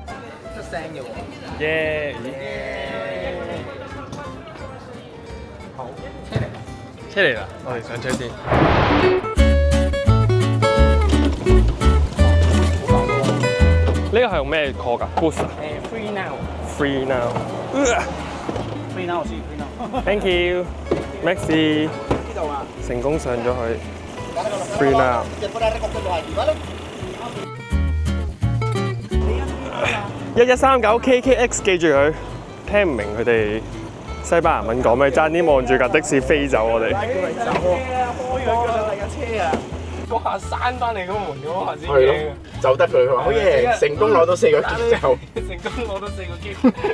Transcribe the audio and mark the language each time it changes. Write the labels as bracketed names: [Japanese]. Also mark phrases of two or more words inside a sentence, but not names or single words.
[Cantonese] 出聲嘅喎，耶！好，車嚟啦，我哋上車先。呢個係用咩 call 㗎 ？Boost 啊？Free ？Free now。Free now 先 ，Free now。 [English] Thank you, Maxi。 [Cantonese] 呢度啊。成功上咗去。Free now。1139 KKX 記住佢，聽唔明佢哋西班牙文講咩，爭啲望住架的士飛走我哋。開咗架第架車啊！嗰下閂翻嚟嗰門嗰下先係咯，就得佢話好嘢，成功攞到4個機就。成功攞到4個機。